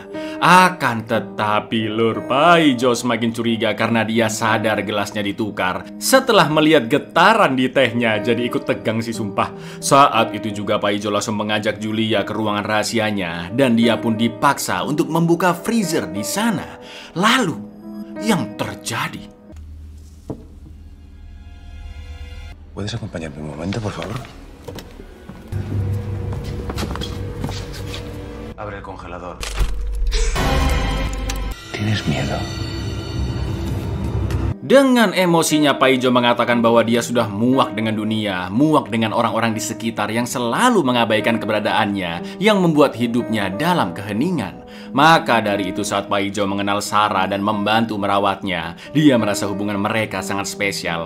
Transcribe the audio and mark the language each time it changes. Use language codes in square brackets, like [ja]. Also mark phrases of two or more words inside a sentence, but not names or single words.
[id] Akan tetapi, Lur, Paijo semakin curiga karena dia sadar gelasnya ditukar. Setelah melihat getaran di tehnya, jadi ikut tegang sih sumpah. Saat itu juga Paijo langsung mengajak Julia ke ruangan rahasianya, dan dia pun dipaksa untuk membuka freezer di sana. Lalu, yang terjadi... [es] ¿Puedes acompañarme un momento, por favor? Abre el congelador. ¿Tienes miedo? [id] Dengan emosinya Paijo mengatakan bahwa dia sudah muak dengan dunia, muak dengan orang-orang di sekitar yang selalu mengabaikan keberadaannya, yang membuat hidupnya dalam keheningan. Maka dari itu saat Paijo mengenal Sarah dan membantu merawatnya, dia merasa hubungan mereka sangat spesial.